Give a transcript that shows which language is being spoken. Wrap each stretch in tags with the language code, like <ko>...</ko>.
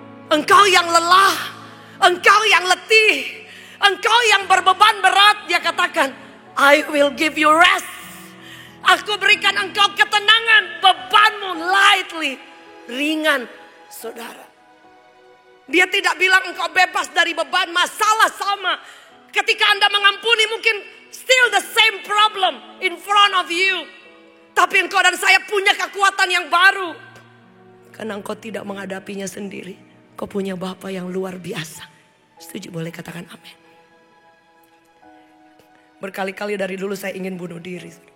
<id>Engkau yang lelah, engkau yang letih, engkau yang berbeban berat, Dia katakan,</id> <en>"I will give you rest."</en> <id>Aku berikan engkau ketenangan, bebanmu</id> <en>lightly,</en> <id>ringan, saudara. Dia tidak bilang engkau bebas dari beban, masalah sama. Ketika Anda mengampuni mungkin</id> <en>still the same problem in front of you.</en> <id>Tapi engkau dan saya punya kekuatan yang baru. Karena engkau tidak menghadapinya sendiri. Kau punya Bapa yang luar biasa. Setuju, boleh katakan amin. Berkali-kali dari dulu saya ingin bunuh diri.</id>